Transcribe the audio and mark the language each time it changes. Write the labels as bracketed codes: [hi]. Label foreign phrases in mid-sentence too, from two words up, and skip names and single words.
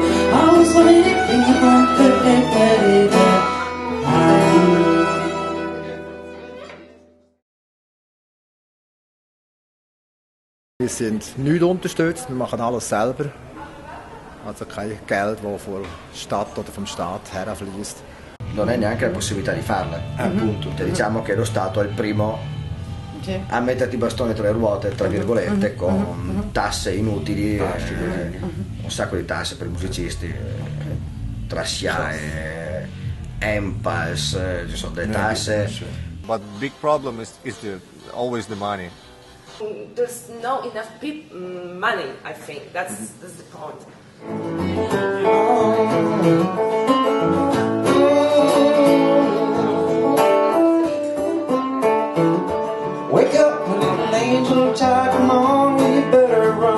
[de] Alles, was mir in die Finger kommt, verhält mir in der Hand. Wir sind nicht unterstützt, wir machen alles selber. Also kein Geld, das von der Stadt oder vom Staat herfließt. [it] Non hai neanche la possibilità di farla, appunto. Diciamo che lo Stato è il primo a metterti i bastoni tra le ruote, tra virgolette, con tasse inutili, un sacco di tasse per i musicisti, tra SIAE, ENPAS, ci sono delle tasse. [en] But the big problem is always the money. There's no enough money, I think. That's the point. Wake up, my little angel child, come on, you better run.